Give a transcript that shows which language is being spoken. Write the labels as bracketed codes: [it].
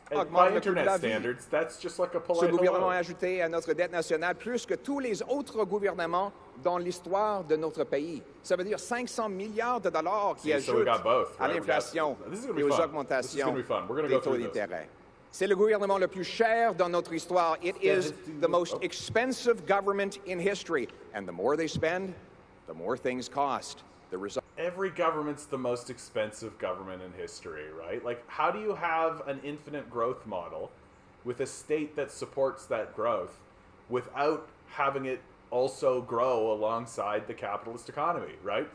[en] By internet standards, that's just like a polite [fr] Ce gouvernement a [en] hello. [fr] ajouté à notre dette nationale plus que tous les autres gouvernements dans l'histoire de notre pays. Ça veut dire 500 milliards de dollars qui ajoutent à l'inflation et aux augmentations des taux d'intérêt. C'est le gouvernement le plus cher dans notre histoire. [en] It is the most expensive government in history. And the more they spend, the more things cost. The result. Every government's the most expensive government in history, right? Like, how do you have an infinite growth model with a state that supports that growth without having it also grow alongside the capitalist economy, right?